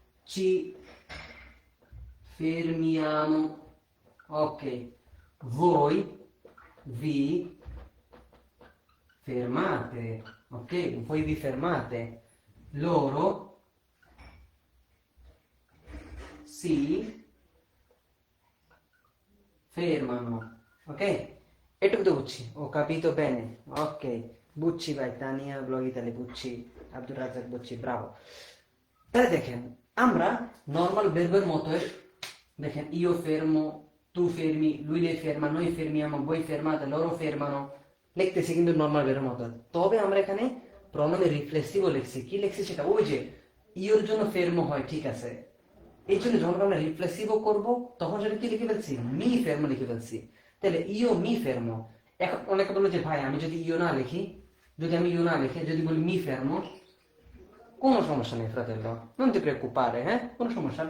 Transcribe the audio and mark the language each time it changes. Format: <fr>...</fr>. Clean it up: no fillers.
<it>ci fermiamo, ok, voi vi fermate, ok, voi vi fermate, loro si fermano, ok?</it> <bn>এটুকু তো বুঝছি। ও</bn> <it>capito bene, ok,</it> <bn>বুঝছি ভাই। Tania blog Italy বুঝছি, আব্দুর রাজ্জাক বুঝছি, ব্রাভো। তাহলে দেখেন, আমরা নর্মাল ভার্বের মতো দেখেন</bn> <it>io fermo, tu fermi, lui lei ferma, noi fermiamo, voi fermate, loro fermano</it> <bn>লিখতেছি কিন্তু নর্মাল ভার্বের মতো। তবে আমরা এখানে প্রণামে রিফ্লেক্সিভও লিখছি। কি লিখছি সেটা, ওই যে ইওর জন্য ফেরমো হয়, ঠিক আছে, এই জন্য যখন আমরা রিফ্লেক্সিভও করব তখন সেটা কি লিখে ফেলছি, মি ফেরমো লিখে ফেলছি। তাহলে ইও মি ফেরমো। এখন অনেকে বললো যে ভাই, আমি যদি ইও না লিখি, যদি আমি ইও না লিখে যদি বলি মি ফেরমো, কোনো সমস্যা নেই ফ্রাতেল্লো,</bn> <it>non ti preoccupare,</it> <bn>হ্যাঁ, কোনো সমস্যা।</bn>